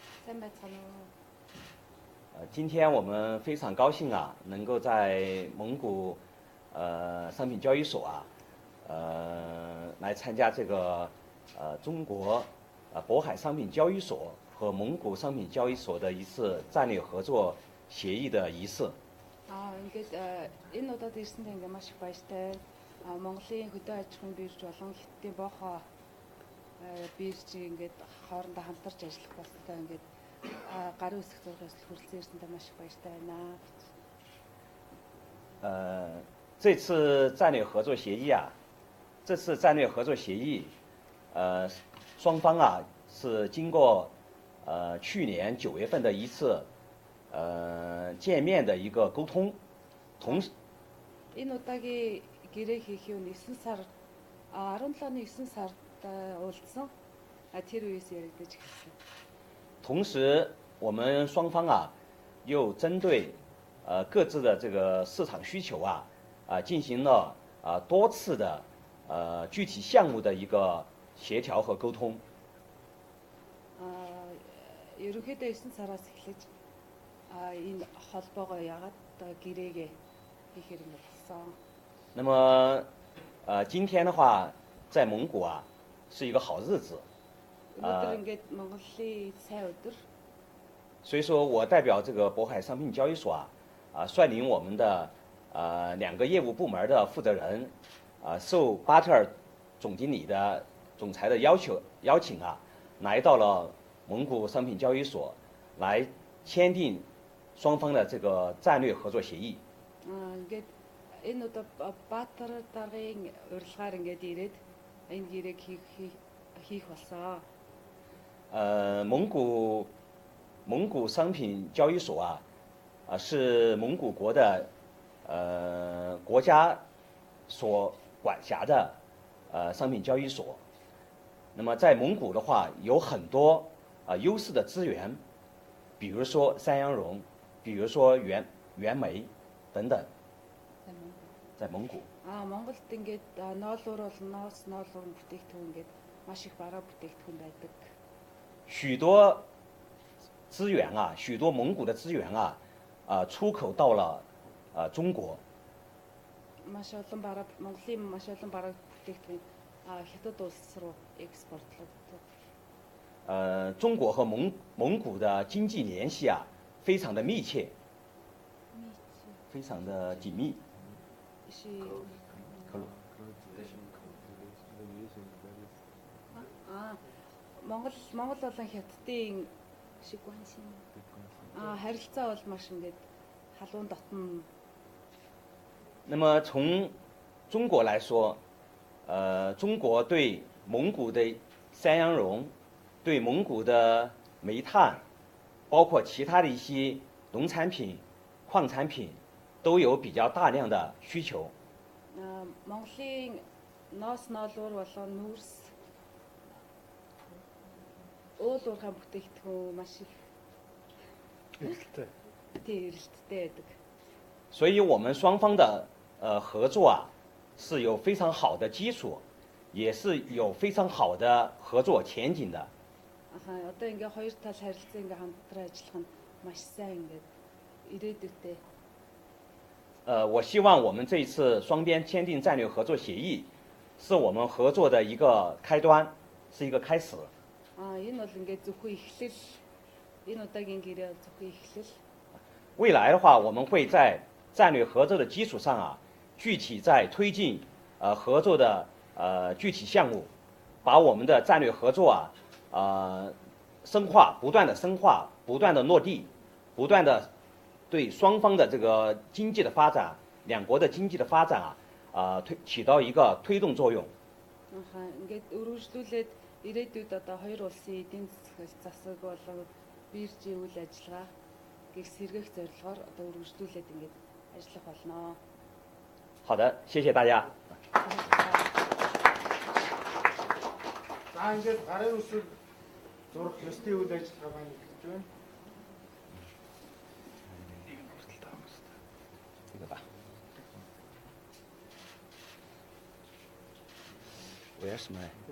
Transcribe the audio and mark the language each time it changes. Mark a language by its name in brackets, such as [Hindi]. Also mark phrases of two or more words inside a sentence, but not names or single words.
[Chinese] 今天我们非常高兴啊，能够在蒙古商品交易所来参加这个中国渤海商品交易所和蒙古商品交易所的一次战略合作协议的仪式。 [Mongolian] ингээд энэ удаад ирсэндээ ингээд маш их баяртай. Монголын хөдөө аж ахуйн биирж болон Хятадын ВОХ бииржийн ингээд хоорондоо хамтарч ажиллах болтойгоо ингээд гарын үсэг зургаас хүрэлцэн ирсэндээ маш их баяртай байна. [Chinese] 这次战略合作协议双方是经过去年9月份的一次见面的一个沟通，同时。 [Mongolian] Энэ удаагийн гэрээ хийх юм 9 сар 17-ны 9 сард уулзсан. Тэр үеэс яригдаж эхэлсэн. [Chinese] 同时，我们双方又针对各自的这个市场需求进行了多次的具体项目的一个协调和沟通。 [Mongolian] ерөнхийдөө 9 сараас эхлэж энэ холбоогоо ягаад гэрээгээ хийхээр юм болсон. [Chinese] 那么今天的话，在蒙古啊是一个好日子， [Mongolian] өнөөдөр ингээд Монголын сайн өдөр. [Chinese] 所以说我代表这个渤海商品交易所率领我们的2个业务部门的负责人受巴特尔总经理的总裁的邀请来到了蒙古商品交易所，来签订双方的这个战略合作协议。 [Mongolian] ингээд энэ удаа Баатар даргын урилгаар ингээд ирээд энэ гэрээг хийх болсон. [Chinese] 蒙古商品交易所是蒙古国的国家所管辖的商品交易所。那么在蒙古的话，有很多优势的资源，比如说山羊绒，比如说原煤等等。在蒙古。 [Mongolian] Монголд ингээд ноолуур бол ноолуур бүтээгдэхүүн ингээд маш их бараа бүтээгдэхүүн байдаг. [Chinese] 许多资源许多蒙古的资源出口到了中国。 [Mongolian] Маш олон бараа Монголын маш олон бараа бүтээгдэхүүн хятад улс руу экспортлогддог. [Chinese] 中国和蒙古的经济联系非常的密切，非常的紧密。 [Mongolian] Монгол болон Хятадын шиг харилцаа бол маш ингээд халуун дотн. [Chinese] 那么从中国来说，中国对蒙古的山羊绒、对蒙古的煤炭，包括其他的一些农产品、矿产品，都有比较大量的需求。 [Mongolian] Монголын ноос ноолуур болон нүүрс уул уурхай бүтээгдэхүүн маш их эрэлттэй байдаг. [Chinese] 所以我们双方的合作是有非常好的基础，也是有非常好的合作前景的。 [Mongolian] Одоо ингээ хоёр тал харилцаа ингээ хамтран ажиллах нь маш сайн ингээд ирээдүйтэй. [Chinese] 我希望我们这一次双边签订战略合作协议，是我们合作的一个开端，是一个开始。 [Mongolian] Энэ бол ингээ зөвхөн эхлэл. Энэ удаагийн гэрээ зөвхөн эхлэл. [Chinese] 未来的话，我们会在战略合作的基础上具体在推进合作的具体项目，把我们的战略合作深化，不断的深化，不断的落地，不断的对双方的这个经济的发展，两国的经济的发展起到一个推动作用。 [Mongolian] Ингээд өргөжлүүлээд ирээдүйд одоо хоёр улсын эдийн засаг болон биржийн үйл ажиллагаа гэх сэргээх зорилгоор одоо өргөжлүүлээд ингээд ажиллах болно. [Chinese] 好的，谢谢大家。 [Mongolian] За ингээд гарын үсэг зурх ёсны үйл ажиллагаа маань эхэлж байна. [Chinese] 这个吧。我要什么？